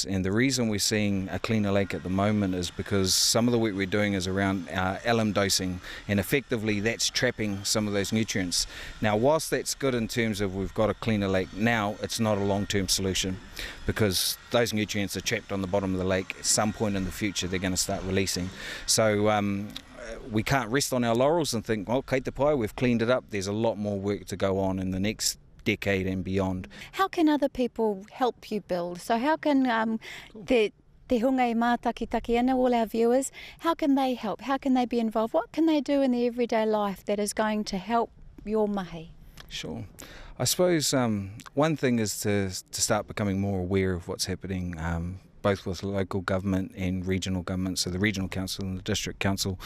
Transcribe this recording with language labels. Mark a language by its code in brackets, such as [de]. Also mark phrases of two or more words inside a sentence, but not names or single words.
[en] And the reason we're seeing a cleaner lake at the moment is because some of the work we're doing is around alum dosing, and effectively that's trapping some of those nutrients. Now, whilst that's good in terms of we've got a cleaner lake now, it's not a long-term solution, because those nutrients are trapped on the bottom of the lake. At some point in the future, they're going to start releasing. So we can't rest on our laurels and think, well, [mi] kei te pai, [en] we've cleaned it up. There's a lot more work to go on in the next decade and beyond. How can other people help you build? So how can [mi] te hunga I mātakitaki ana, [en] all our viewers, how can they help? How can they be involved? What can they do in their everyday life that is going to help your mahi? Sure. I suppose one thing is to start becoming more aware of what's happening both with local government and regional government, so the regional council and the district council.